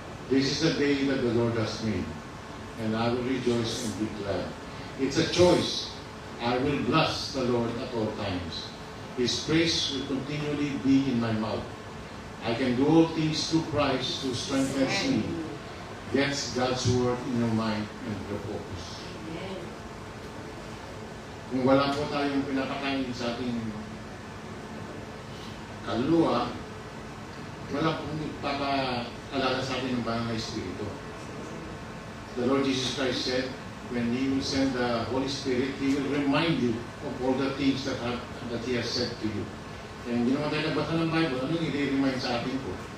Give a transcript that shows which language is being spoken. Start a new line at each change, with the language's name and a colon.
English: This is the day that the Lord has made, and I will rejoice and be glad. It's a choice. I will bless the Lord at all times. His praise will continually be in my mouth. I can do all things through Christ who strengthens me. Get God's word in your mind and refocus.
Filipino: Kung wala po tayong pinapakain sa ating kaluluwa, wala pong ipapaalala sa atin ng banal na Espiritu.
English: The Lord Jesus Christ said, when He will send the Holy Spirit, He will remind you of all the things that He has said to you.
Filipino: Kaya hindi naman tayo nagbasa ng Bible, anong i-remind sa atin po?